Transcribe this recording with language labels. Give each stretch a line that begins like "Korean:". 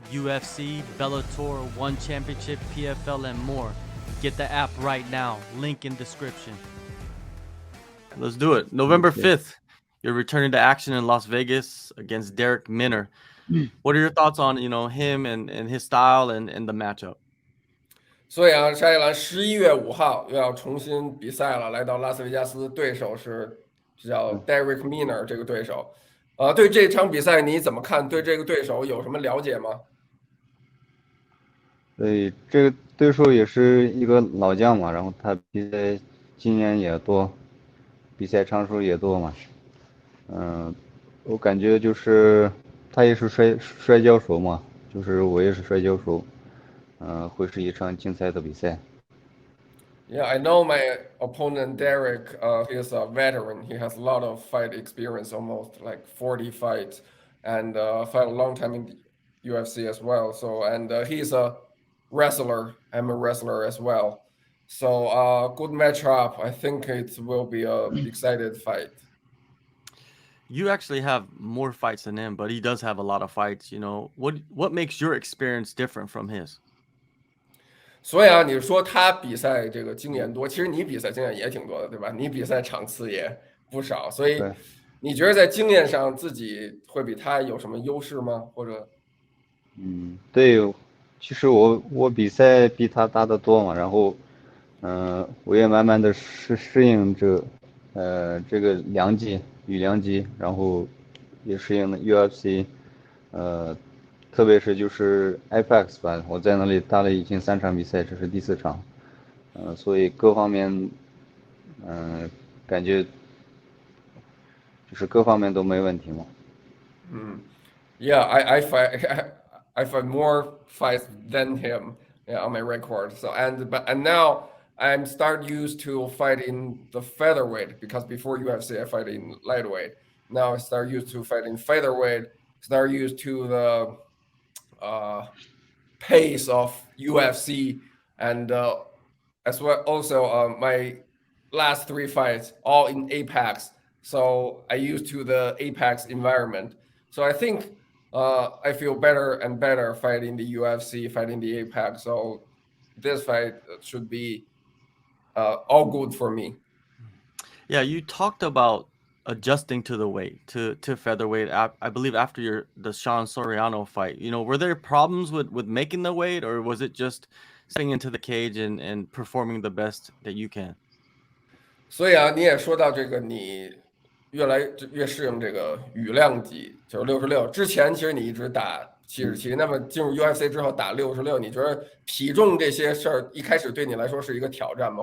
English: UFC, Bellator, One Championship, PFL, and more. Get the app right now. Link in description. Let's do it. November 5th, you're returning to action in Las Vegas against Darrick Minner. What are your thoughts on him and his style and the matchup?
Chinese: 所以啊，沙耶兰11月5号又要重新比赛了，来到拉斯维加斯，对手是叫 Darrick Minner 这个对手。对这场比赛你怎么看？对这个对手有什么了解吗？对，这个对手也是一个老将嘛，然后他比赛经验也多，比赛场数也多嘛。我感觉就是他也是摔跤手嘛，就是我也是摔跤手，会是一场精彩的比赛。
English: Yeah, I know my opponent Derek. He is a veteran. He has a lot of fight experience, almost like 40 fights, and fight a long time in the UFC as well. So, and he's a wrestler. I'm a wrestler as well. So, good matchup. I think it will be a excited fight. You actually have more fights than him, but he does have a lot of fights. What makes your experience different from his?
Chinese: 所以啊，你说他比赛这个经验多，其实你比赛经验也挺多的，对吧？你比赛场次也不少，所以对，你觉得在经验上自己会比他有什么优势吗？或者对，其实我比赛比他打得多嘛，然后我也慢慢的适应这个两级，然后也适应了 UFC，呃，特别是就是 IPAX 吧，我在那里打了已经3场比赛，这是第4场，所以各方面感觉就是各方面都没问题嘛。
English: yeah, I fight I fight more fights than him, yeah, on my record. So and now I'm start used to fight in the featherweight because before UFC I fight in lightweight. Now I start used to fight in featherweight. Start used to the pace of UFC and as well also my last 3 fights all in Apex. So I used to the Apex environment. So I think I feel better and better fighting the UFC, fighting the Apex. So this fight should be all good for me. Yeah, you talked about adjusting to the weight to featherweight. I believe after the Sean Soriano fight, were there problems with making the weight, or was it just stepping into the cage and performing the best that you can?
Chinese: 所以啊，你也说到这个，你越来越适应这个羽量级，就是66。之前其实你一直打77，那么进入 UFC 之后打66，你觉得体重这些事儿一开始对你来说是一个挑战吗？